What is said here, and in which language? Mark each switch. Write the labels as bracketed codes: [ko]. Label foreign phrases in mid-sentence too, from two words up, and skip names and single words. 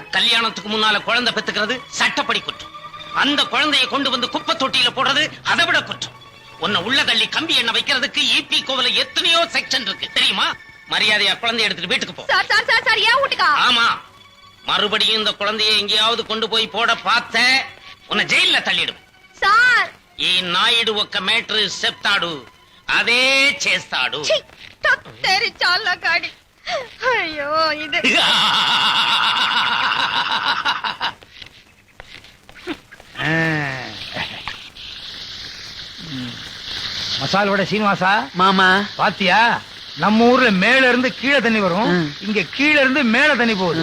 [ta] கல்யாணத்துக்கு முன்னால குழந்தை பெத்துக்கிறது சட்டப்படி குற்றம். அந்த குழந்தைய கொண்டு வந்து குப்பை தொட்டியில போடுறது அதை விட குற்றம். உன்னை உள்ள தள்ளி கம்பி எண்ணெய் வைக்கிறதுக்கு ஈபி கோவில எத்தனையோ செக்ஷன் இருக்கு தெரியுமா? மரியாதையா குழந்தைய எடுத்துட்டு வீட்டுக்கு போ. சார் சார் சார் சார், ஏன் வீட்டுக்கா? ஆமா, மறுபடியும் இந்த குழந்தைய எங்கேயாவது கொண்டு போய் போட பார்த்த உன்னை ஜெயில தள்ளிடும். [te] సార్ ఈ నాయుడు ఒక్క మేటర్ చెప్తాడు, అదే చేస్తాడు. తొత్తరి చాలా గాడి. అయ్యో ఇది [ta] மசால் வடை சீனிவாசா மாமா, பாத்தியா? நம்ம ஊர்ல மேல இருந்து கீழே தண்ணி வரும், இங்க கீழ இருந்து மேல தண்ணி போகுது.